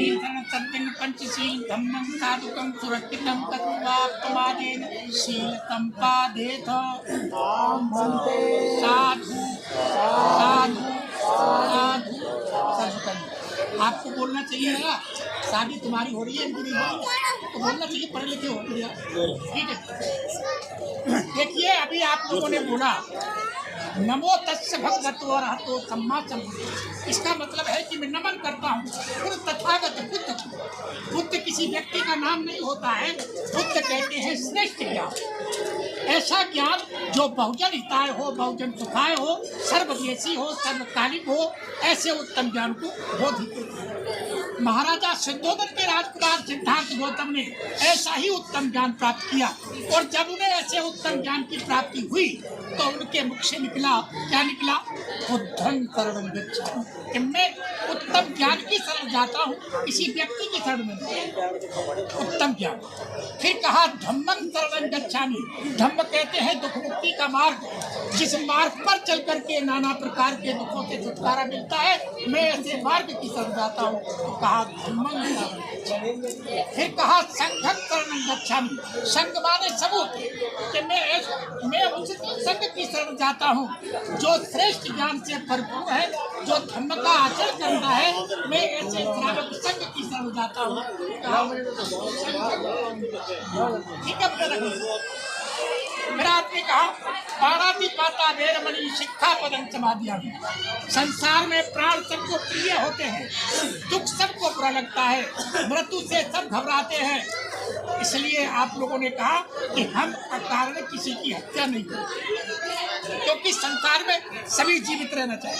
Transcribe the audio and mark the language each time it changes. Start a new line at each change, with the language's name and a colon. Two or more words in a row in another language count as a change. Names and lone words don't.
Pali: सत्यं पंचशील धम्मं साधुकं सुरक्षितं तत्वाप्तमादेन शीलतं पादेथ साधु साधु साधु साधु।
Hindi: आपको बोलना चाहिए ना, शादी तुम्हारी हो रही है इनकी नहीं हो रही, तो बोलना चाहिए पढ़े लिखे हो गया। ठीक है, देखिए अभी आप लोगों ने बोला
Pali: नमो तस्य भगवतो अरहतो सम्मा सम्बुद्धो।
Hindi: इसका मतलब है कि मैं नमन करता हूँ उन तथागत बुद्ध को। बुद्ध किसी व्यक्ति का नाम नहीं होता है, बुद्ध कहते हैं श्रेष्ठ ज्ञान। ऐसा ज्ञान जो बहुजन हिताय हो, बहुजन सुखाय हो, सर्वदेशी हो, सर्वकालिक हो, ऐसे उत्तम ज्ञान को बोधित करते हैं। महाराजा सिद्धोदन के राजकुमार सिद्धार्थ गौतम ने ऐसा ही उत्तम ज्ञान प्राप्त किया, और जब उन्हें ऐसे उत्तम ज्ञान की प्राप्ति हुई तो उनके मुख से निकला, क्या निकला?
Pali: बुद्धं शरणं गच्छामि,
Hindi: कि मैं उत्तम ज्ञान की शरण जाता हूँ, किसी व्यक्ति की शरण में नहीं। उत्तम ज्ञान। फिर कहा
Pali: धम्मं शरणं गच्छामि।
Hindi: धम्म कहते हैं दुख मुक्ति का मार्ग, जिस मार्ग पर चल करके नाना प्रकार के दुखों से छुटकारा मिलता है, मैं ऐसे मार्ग की शरण जाता हूँ, तो कहा
Pali: धम्मं शरणं गच्छामि।
Hindi: फिर कहा
Pali: संघं शरणं गच्छामि।
Hindi: संघ माने सबूत, कि मैं उस संघ की शरण जाता हूँ जो श्रेष्ठ ज्ञान से भरपूर है, जो धर्म का आचरण करता है, मैं ऐसे श्रावक संघ की शरण जाता हूँ। ठीक है, फिर आपने कहा
Pali: पाणातिपाता वेरमणि शिक्षापदं समादयामि।
Hindi: संसार में प्राण सबको प्रिय होते हैं, दुख सबको बुरा लगता है, मृत्यु से सब घबराते हैं, इसलिए आप लोगों ने कहा कि हम अकारण किसी की हत्या नहीं करें, क्योंकि संसार में सभी जीवित रहना चाहिए।